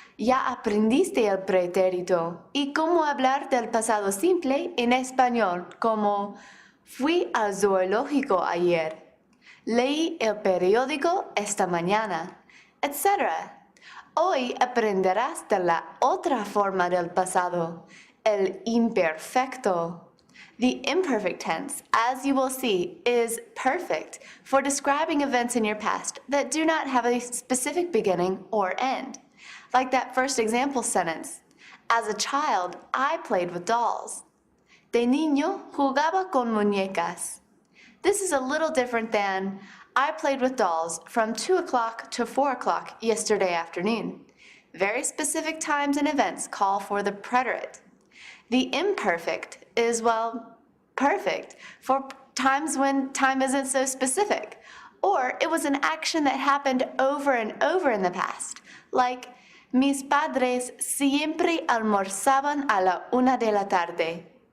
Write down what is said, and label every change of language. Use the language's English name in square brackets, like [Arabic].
[Spanish] Ya aprendiste el pretérito y cómo hablar del pasado simple en español, como fui al zoológico ayer, leí el periódico esta mañana, etc. Hoy aprenderás de la otra forma del pasado, el imperfecto. [English] The imperfect tense, as you will see, is perfect for describing events in your past that do not have a specific beginning or end. Like that first example sentence, as a child, I played with dolls. [Spanish] De niño, jugaba con muñecas. [English] This is a little different than, I played with dolls from 2 o'clock to 4 o'clock yesterday afternoon. Very specific times and events call for the preterite. The imperfect is, well, perfect for times when time isn't so specific, or it was an action that happened over and over in the past, like [Spanish] mis padres siempre almorzaban a la 1 de la tarde.